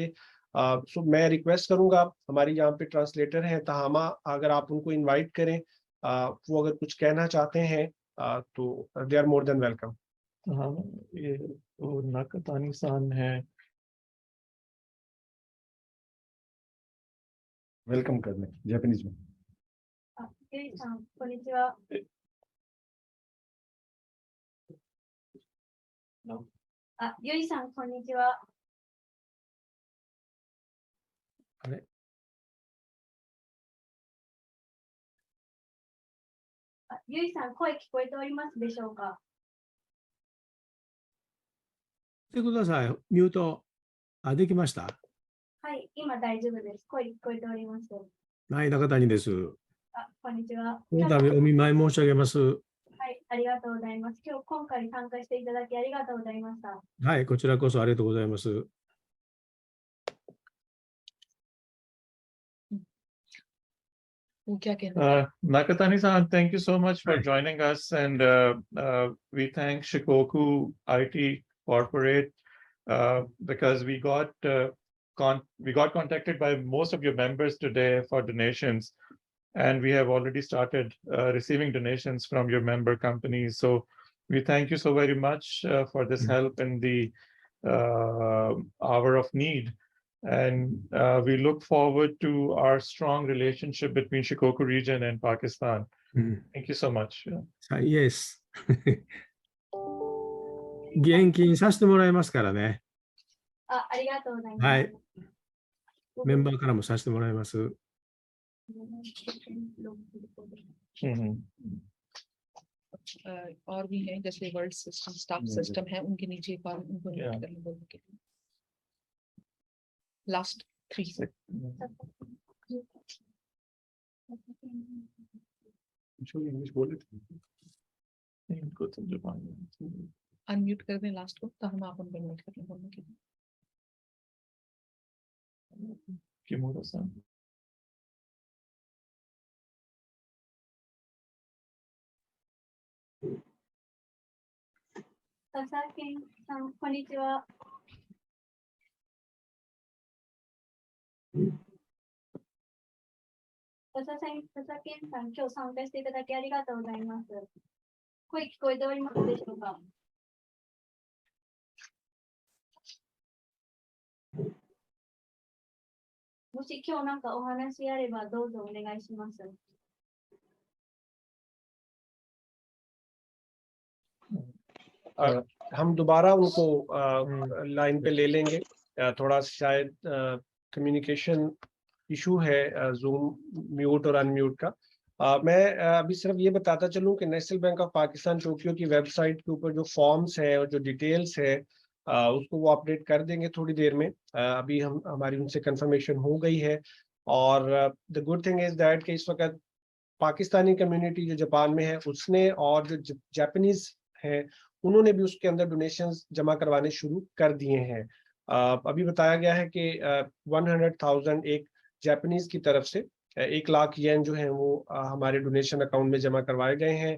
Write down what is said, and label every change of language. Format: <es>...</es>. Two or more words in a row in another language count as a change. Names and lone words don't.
<hi>सो मैं रिक्वेस्ट करूंगा, हमारी यहाँ पे ट्रांसलेटर हैं तहामा, अगर आप उनको इनवाइट करें, वो अगर कुछ कहना चाहते हैं तो</hi> <en>they are more than welcome.</en> <hi>हाँ, ये तो नाकतानी सान है। वेलकम करने जापानीज में।</hi> <ja>ゆいさん、こんにちは。ゆいさん、こんにちは。あれゆいさん、声聞こえておりますでしょうか。してください。ミュート。あ、できました。はい、今大丈夫です。声聞こえております。はい、中谷です。あ、こんにちは。この度お見舞い申し上げます。はい、ありがとうございます。今回参加していただきありがとうございました。はい、こちらこそありがとうございます。</ja> <hi>वो क्या कहना</hi> <en>Nakatani-san, thank you so much for joining us, and we thank Shikoku IT Corporate because we got contacted by most of your members today for donations, and we have already started receiving donations from your member companies. So we thank you so very much for this help in the hour of need. And we look forward to our strong relationship between Shikoku region and Pakistan. うん、 Thank you so much. さイエス。</en> <ja>現金させてもらいますからね。あ、ありがとうございます。はい。メンバーからもさせてもらいます。 Mhm.</ja> <hi>और भी हैं जैसे वर्ल्ड सिस्टम स्टाफ सिस्टम है उनके नीचे एक बार उनको Yeah. नोट करने बोलने के लिए लास्ट 3 इंग्लिश बोले थे। इनको तो जुबान में- अनम्यूट कर दें लास्ट को तो हम आप उनको नोट करने बोलने के लिए</hi> <ja>Kimura-san. Sasakiさん、こんにちは。佐々木さん、今日参加していただきありがとうございます。声聞こえておりますでしょうか。もし今日なんかお話あればどうぞお願いします。</ja> <hi>हम दोबारा उनको लाइन पे ले लेंगे। थोड़ा शायद</hi> <en>communication issue</en> <hi>है</hi> <en>Zoom mute</en> <hi>और अनम्यूट का। मैं अभी सिर्फ ये बताता चलूं कि नेशनल बैंक ऑफ पाकिस्तान टोक्यो की वेबसाइट के ऊपर जो फॉर्म्स है और जो डिटेल्स है उसको वो अपडेट कर देंगे थोड़ी देर में। अभी हमारी उनसे कंफर्मेशन हो गई है। और</hi> <en>the good thing is that</en> <hi>कि इस वक्त पाकिस्तानी कम्युनिटी जो जापान में है उसने और जो जापानीज है उन्होंने भी उसके अंदर डोनेशंस जमा करवाने शुरू कर दिए हैं। अभी बताया गया है कि 100,000 एक जापानीज की तरफ से 1 लाख येन जो है वो हमारे</hi> <en>donation account</en> <hi>में जमा करवाए गए हैं।</hi>